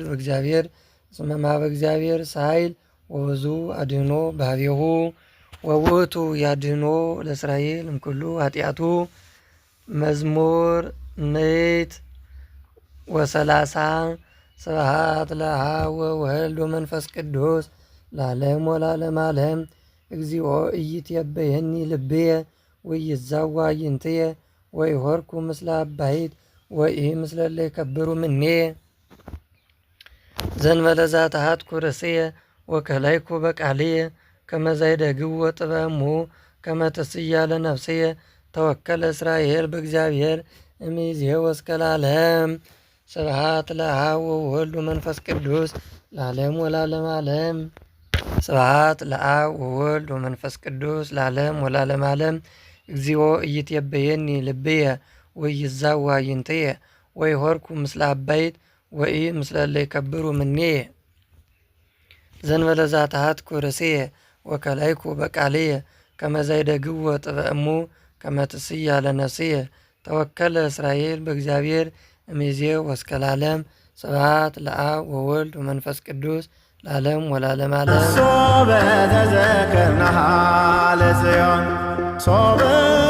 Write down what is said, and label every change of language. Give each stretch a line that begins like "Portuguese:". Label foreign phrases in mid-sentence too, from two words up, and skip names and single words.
Geez: በእግዚአብሔር። እስመ ማኅበ እግዚአብሔር ሳይል ወብዙ አድኅኖ በኀቤሁ ወውእቱ ያድኅኖ ለእስራኤል እምኩሉ ኃጢአቱ። መዝሙር ምዕት ወሰላሳ ስብሐት ለአብ ወወልድ ወመንፈስ ቅዱስ ለዓለም ወላለም ዓለም። እግዚኦ ኢይትቤየኒ ልብየ ወኢይዛዋ አዕይንትየ ወኢሖርኩ ምስለ አባይት ወኢምስለ እለ ይከብሩ እምኔየ። ዘእንበለ ዘአትሐትኩ ርእስየ ወከላይኩ በቃልየ ከመ ዘይደግዎ ጥበሙ ከመ ትስእለ ነፍስየ። ተወከለ እስራኤል በእግዚአብሔር እምይእዜሰ ወእስከ ለዓለም። ስብሐት ለአብ ወወልድ ወመንፈስ ቅዱስ ለዓለም ወላለም ዓለም። ስብሐት ለአብ ወወልድ ወመንፈስ ቅዱስ ለዓለም ወላለም ዓለም። እግዚኦ ኢይትቤየኒ ልብየ ወኢይዛዋ አዕይንትየ ወኢሖርኩ ምስለ አባይት ወኢምስለ እለ ይከብሩ እምኔየ። ዘእንበለ ዘአትሐትኩ ርእስየ ወከላይኩ በቃልየ ከመ ዘይደግዎ ጥበእሙ ከመ ትስእለ ነፍስየ። ተወከለ እስራኤል በእግዚአብሔር እምይእዜ ወእስከ ለዓለም። ስብሐት ለአብ ወወልድ ወመንፈስ ቅዱስ ለዓለም ወለዓለመ ዓለም። ሶበ ተዘከርናሃ ለጽዮን ሶበ